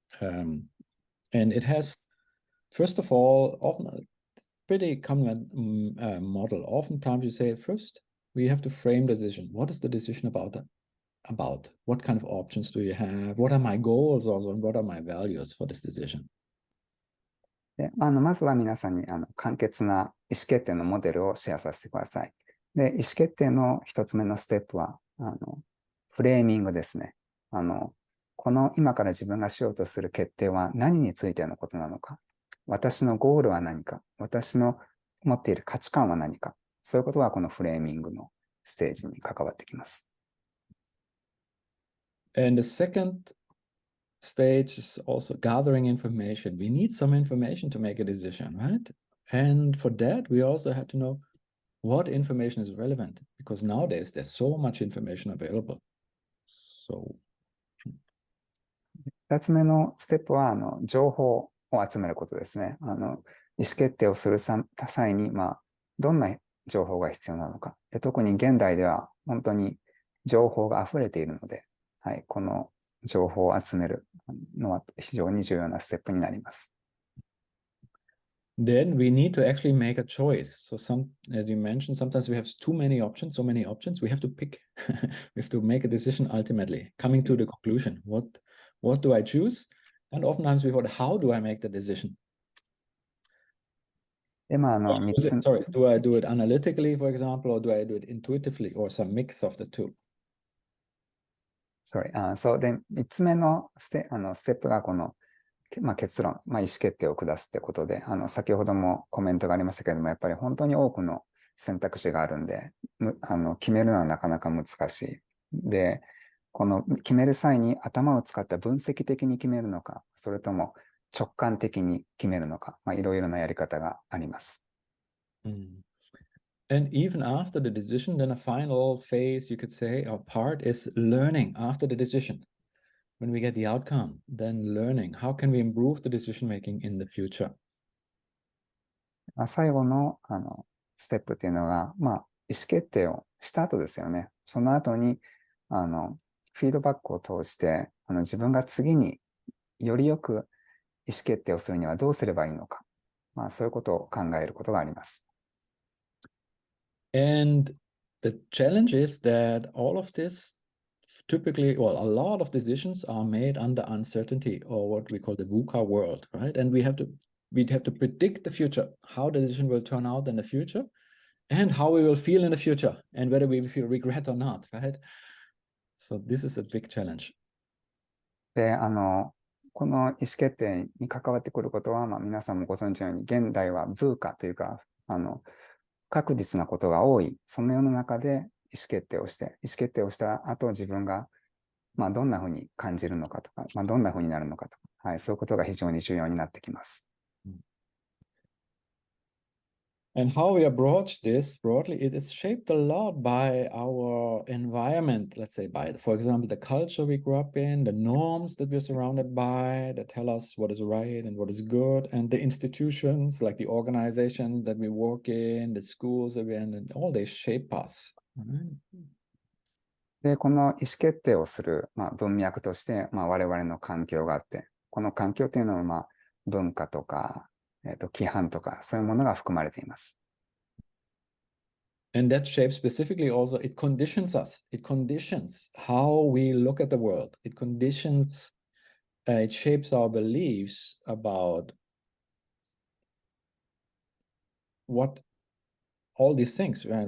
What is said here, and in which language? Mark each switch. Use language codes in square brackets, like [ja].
[en] And it has, first of all, often a pretty common model. Oftentimes you say, first, we have to frame the decision. What is the decision about? What kind of options do you have? What are my goals also? And what are my values for this decision? [ja] でまずは皆さんに簡潔な意思決定のモデルをシェアさせてください。で、意思決定の一つ目のステップは、フレーミングですね。この今から自分がしようとする決定は何についてのことなのか。私のゴールは何か。私の持っている価値観は何か。そういうことがこのフレーミングのステージに関わってきます。 [en] And the second stage is also gathering information. We need some information to make a decision, right? And for that, we also have to know what information is relevant, because nowadays there's so much information available. So, [ja] 2つ目のステップは情報を集めることですね。意思決定をする際に、どんな情報が必要なのか。で、特に現代では本当に情報が溢れているので、はい、この情報を集めるのは非常に重要なステップになります。 [en] then we need to actually make a choice. So as you mentioned, sometimes we have so many options, we have to pick. We have to make a decision ultimately, coming to the conclusion. What do I choose? And oftentimes we thought, how do I make the decision? [ja] で、3つ。 [en] Sorry, do I do it analytically, for example, or do I do it intuitively, or some mix of the two? Sorry. [ja] そうで、3つ目のステップがこの、結論、意思決定を下すってことで、先ほどもコメントがありましたけれども、やっぱり本当に多くの選択肢があるんで、決めるのはなかなか難しい。で、この決める際に頭を使った分析的に決めるのか、それとも直感的に決めるのか、いろいろなやり方があります。 [en] And even after the decision, then a final phase, you could say, or part is learning after the decision. When we get the outcome, then learning. How can we improve the decision making in the future? [ja] 最後の、ステップっていうのが、意思決定をした後ですよね。その後に、フィードバックを通して、自分が次によりよく意思決定をするにはどうすればいいのか。そういうことを考えることがあります。 [en] And the challenge is that all of this typically, well, a lot of decisions are made under uncertainty, or what we call the VUCA world, right? And we'd have to predict the future, how the decision will turn out in the future, and how we will feel in the future, and whether we feel regret or not, right? So this is a big challenge. [ja] で、この意思決定に関わってくることは、皆さんもご存知のように、現代はVUCAというか、不確実なことが多い、その世の中で意思決定をした後、自分が、どんなふうに感じるのかとか、どんなふうになるのかとか、そういうことが非常に重要になってきます。 [en] And how we approach this broadly, it is shaped a lot by our environment, let's say by, for example, the culture we grew up in, the norms that we're surrounded by that tell us what is right and what is good, and the institutions like the organizations that we work in, the schools that we're in, and all they shape us. で、この意思決定をする、文脈として、我々の環境があって、この環境というのは、文化とか、規範とか、そういうものが含まれています。 And that shapes specifically also, it conditions us. It conditions how we look at the world. It conditions, it shapes our beliefs about what all these things, right?